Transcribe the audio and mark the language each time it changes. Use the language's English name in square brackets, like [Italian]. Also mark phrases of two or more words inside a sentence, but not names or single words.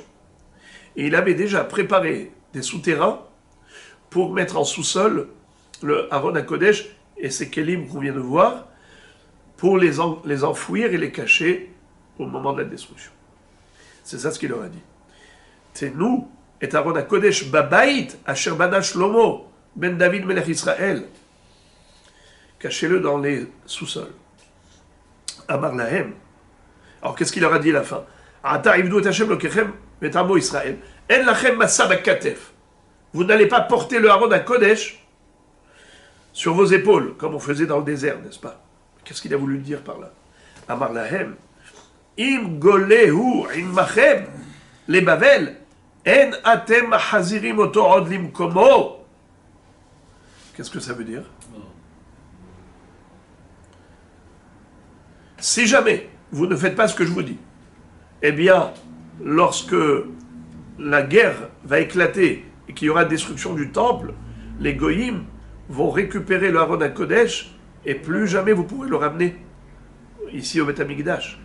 [French] Et il avait déjà préparé des souterrains pour mettre en sous-sol le [Hebrew] ארון הקודש [French] et ses kelim qu'on vient de voir, pour les enfouir et les cacher au moment de la destruction. C'est ça ce qu'il leur a dit. C'est nous, et [Hebrew] ארון הקודש בבית אשר בנה שלמה בן דוד מלך ישראל. [French] Cachez-le dans les sous-sols. [Hebrew] אמר להם. [French] Alors qu'est-ce qu'il leur a dit à la fin? Vous n'allez pas porter le [Hebrew] ארון הקודש [French] sur vos épaules, comme on faisait dans le désert, n'est-ce pas? Qu'est-ce qu'il a voulu dire par là? [Hebrew] אמר להם אם גולה הוא עמכם לבבל אין אתם מחזירים אותו עוד למקומו. [French] Qu'est-ce que ça veut dire? Si jamais vous ne faites pas ce que je vous dis, eh bien, lorsque la guerre va éclater et qu'il y aura destruction du temple, les goyim vont récupérer le [Hebrew] ארון הקודש [French] et plus jamais vous pourrez le ramener ici au [Hebrew] בית המקדש.